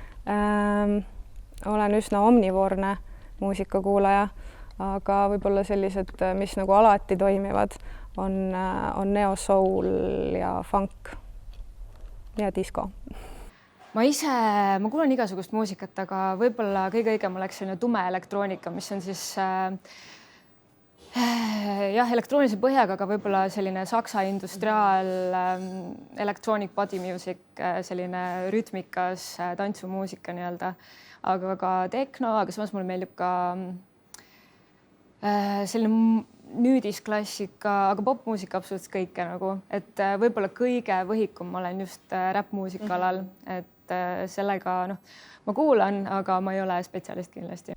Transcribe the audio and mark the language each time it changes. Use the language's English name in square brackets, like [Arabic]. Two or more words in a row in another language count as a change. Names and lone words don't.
[Estonian] Olen üsna omnivoorne muusikakuulaja, aga võib-olla sellised, mis nagu alati toimivad, on neo-soul ja funk ja disko. Ma kuulan igasugust muusikat, aga võib-olla kõige õigem oleks selline tume elektroonika, mis on siis elektroonilise põhjaga, aga võib-olla selline saksa industriaal [English] electronic body music, [Estonian] selline rütmikas tantsumuusika nii-öelda, aga ka tekno, aga samas mulle meeldib ka selline nüüdisklassika, aga popmuusika absoluutselt kõike nagu, et võib-olla kõige võhikum ma olen just räppmuusika alal, et sellega ma kuulan, aga ma ei ole spetsialist kindlasti.